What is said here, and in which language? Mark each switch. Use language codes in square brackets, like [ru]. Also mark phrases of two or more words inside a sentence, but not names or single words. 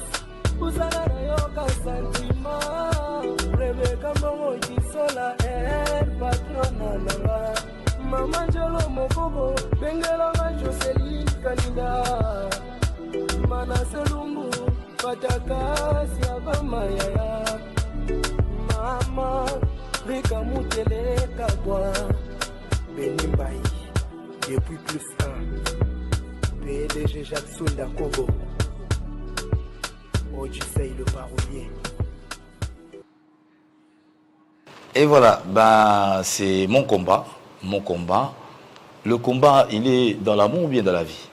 [ln] Usana na yoka santima, Rebecca Mbongo Kisola, patrona nanga. Mama Njolo Mokobo, Bengela Joseline Kanida. Mana Selumbu, Pataka Siabama Yaya. Mama, Rika Mutele Kabwa. Benimbaï, [fr] depuis plus 1. PDG Jacques Sunda Kobo. Odyssey le parolier. Et voilà, ben, c'est mon combat. Mon combat. Le combat, il est dans l'amour ou bien dans la vie?